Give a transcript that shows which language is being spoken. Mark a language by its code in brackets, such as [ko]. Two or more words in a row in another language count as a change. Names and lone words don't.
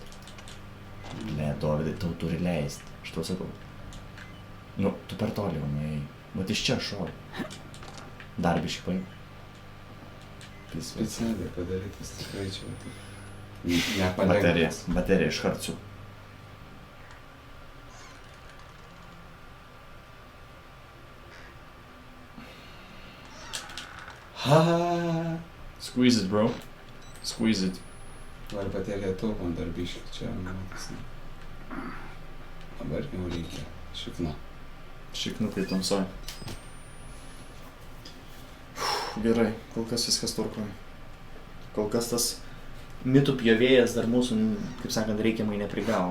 [lt] Ne, Dovydai, tau turi leist. Aš tau sakau. Nu, tu per toli jau nuėjai. Vat iš čia šori. Dar biškį paim. Specialiai padarytas tikrai čia. Nepalengvas. Baterija iš karto. Ha. [en] Squeeze it, bro. Squeeze it. [lt] Dabar bateriją taupom dar biškį, čia matas. Dabar jau reikia. Šikna. Šiknukai tamsoj. Gerai, kol kas viskas tvarkoja. Kol kas tas mitų pjovėjas dar mūsų, kaip sakant, reikiamai neprigavo.